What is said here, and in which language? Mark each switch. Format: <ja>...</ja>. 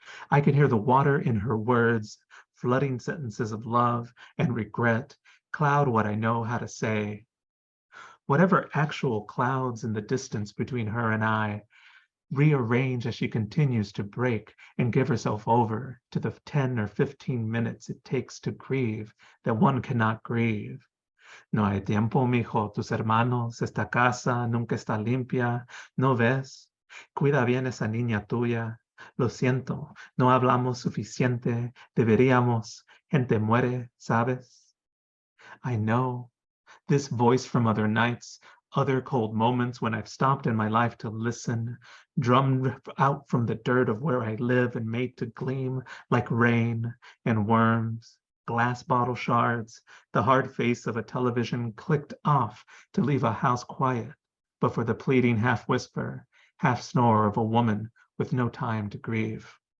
<en>I can hear the water in her words, flooding sentences of love and regret, cloud what I know how to say. Whatever actual clouds in the distance between her and I, rearrange as she continues to break and give herself over to the 10 or 15 minutes it takes to grieve that one cannot grieve.</en> <es>No hay tiempo, mijo, tus hermanos, esta casa nunca está limpia, ¿no ves? Cuida bien esa niña tuya. Lo siento, no hablamos suficiente, deberíamos, gente muere, ¿sabes?</es> <en>I know. This voice from other nights, other cold moments when I've stopped in my life to listen, drummed out from the dirt of where I live and made to gleam like rain and worms, glass bottle shards, the hard face of a television clicked off to leave a house quiet, but for the pleading half whisper, half snore of a woman with no time to grieve.</en>